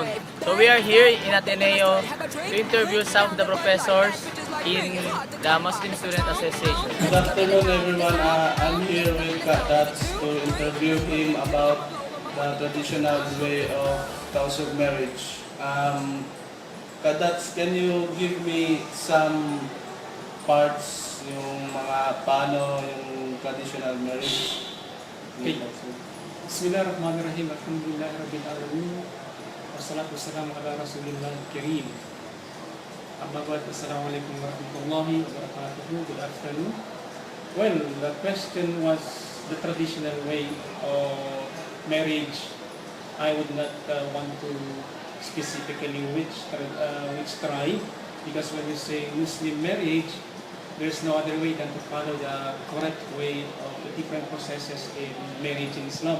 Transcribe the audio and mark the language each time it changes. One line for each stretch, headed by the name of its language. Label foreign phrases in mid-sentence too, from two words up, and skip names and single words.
English: So we are here in Ateneo to interview some of the professors in the Muslim Student Association. Good afternoon, everyone. I'm here with Kadats to interview him about the traditional way of Tausug marriage. Kadats, can you give me some parts,
Filipino: yung mga paano yung
English: traditional marriage? Okay.
Arabic: بسم الله الرحمن الرحيم. الحمد لله رب العالمين. والصلاة والسلام على رسول الله كريم. أما بعد، السلام عليكم ورحمة الله وبركاته.
English: Good afternoon. Well, the question was the traditional way of marriage. I would not want to specifically which tribe, because when you say Muslim marriage, there's no other way than to follow the correct way of the different processes in marriage in Islam.